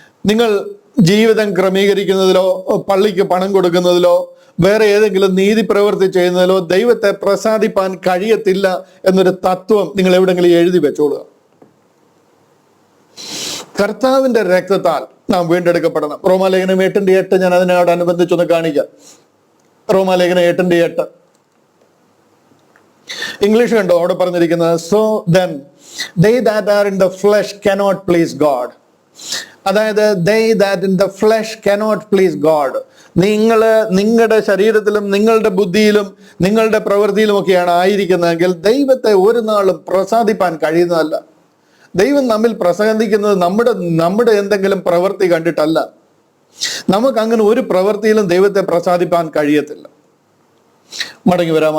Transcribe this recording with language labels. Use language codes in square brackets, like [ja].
[ml] നിങ്ങൾ ജീവിതം ക്രമീകരിക്കുന്നതിലോ പള്ളിക്ക് പണം കൊടുക്കുന്നതിലോ വേറെ ഏതെങ്കിലും നീതി പ്രവൃത്തി ചെയ്യുന്നതിലോ ദൈവത്തെ പ്രസാദിപ്പാൻ കഴിയത്തില്ല എന്നൊരു തത്വം നിങ്ങൾ എവിടെങ്കിലും എഴുതി വെച്ചോളുക. കർത്താവിന്റെ രക്തത്താൽ നാം വീണ്ടെടുക്കപ്പെടണം. റോമാലേഖനം 8:8 ഞാൻ അതിനോടനുബന്ധിച്ചൊന്ന് കാണിക്കാം. റോമാലേഖനം 8:8 ഇംഗ്ലീഷ് കണ്ടോ അവിടെ പറഞ്ഞിരിക്കുന്നത്? [en] So then they that are in the flesh cannot please God. അതായത് they that in the flesh cannot please God. [ml] നിങ്ങളുടെ ശരീരത്തിലും നിങ്ങളുടെ ബുദ്ധിയിലും നിങ്ങളുടെ പ്രവൃത്തിയിലും ഒക്കെയാണ് ആയിരിക്കുന്നതെങ്കിൽ ദൈവത്തെ ഒരു നാളും പ്രസാദിപ്പാൻ കഴിയുന്നതല്ല. ദൈവം നമ്മിൽ പ്രസാദിക്കുന്നത് നമ്മുടെ എന്തെങ്കിലും പ്രവൃത്തി കണ്ടിട്ടല്ല. നമുക്ക് അങ്ങനെ ഒരു പ്രവൃത്തിയിലും ദൈവത്തെ പ്രസാദിപ്പാൻ കഴിയത്തില്ല. മടങ്ങി വരാം.